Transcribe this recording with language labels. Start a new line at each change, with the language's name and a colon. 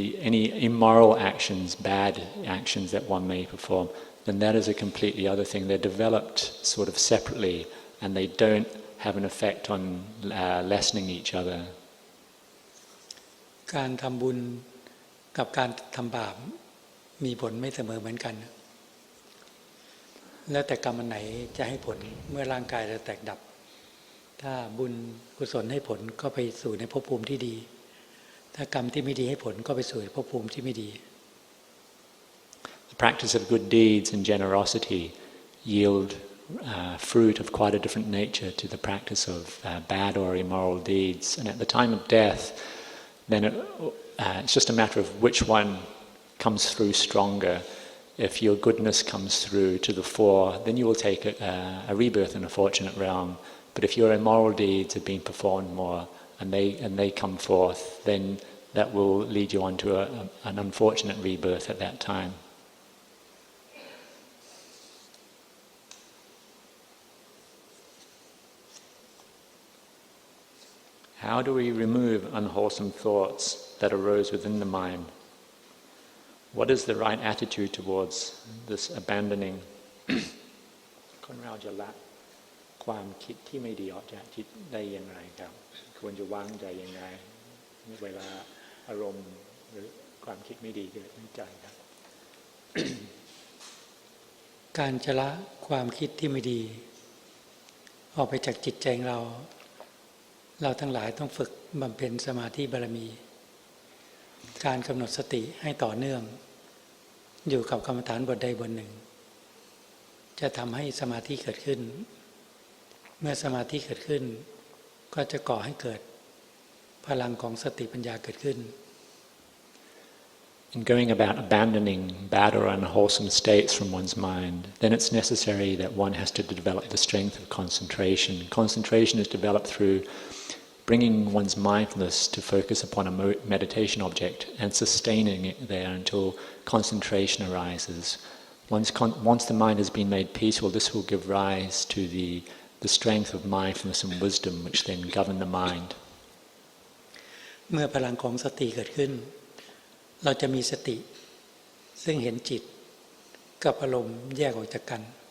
English: Any immoral actions, bad actions that one may perform, then that is a completely other thing. They're developed sort of separately, and they don't have an effect on lessening each other.
Thai: การทำบุญกับการทำบาปมีผลไม่เสมอเหมือนกันแล้วแต่กรรมอันไหนจะให้ผลเมื่อร่างกายเราแตกดับถ้าบุญกุศลให้ผลก็ไปสู่ในภพภูมิที่ดีถ้ากรรมที่ไม่ดีให้ผลก็ไปสู่ภพภูมิที่ไม่ดี
English: The practice of good deeds and generosity yield fruit of quite a different nature to the practice of bad or immoral deeds. And at the time of death, then it's just a matter of which one comes through stronger. If your goodness comes through to the fore, then you will take a rebirth in a fortunate realm. But if your immoral deeds have been performed more and they come forth, then that will lead you on to an unfortunate rebirth at that time. How do we remove unwholesome thoughts that arose within the mind? What is the right attitude towards this abandoning?
Thai: คนเราจะละความคิดที่ไม่ดีออกจากจิตได้อย่างไรครับควรจะวางใจยังไงเวลาอารมณ์หรือความคิดไม่ดีเกิดในใจครับ การจะละความคิดที่ไม่ดีออกไปจากจิตใจของเราทั้งหลายต้องฝึกบำเพ็ญสมาธิบารมีการกำหนดสติให้ต่อเนื่องอยู่กับกรรมฐานบทใดบทหนึ่งจะทำให้สมาธิเกิดขึ้นเมื่อสมาธิเกิดขึ้นก็จะก่อให้เกิดพลังของสติปัญญาเกิดขึ้น
English: In going about abandoning bad or unwholesome states from one's mind, then it's necessary that one has to develop the strength of concentration. Concentration is developed through bringing one's mindfulness to focus upon a meditation object and sustaining it there until concentration arises. Once the mind has been made peaceful, this will give rise to the strength of mindfulness and wisdom which then govern the mind.
Thai: เมื่อพลังของสติเกิดขึ้นเราจะมีสติซึ่งเห็นจิตกับอารมณ์แยกออกจากกัน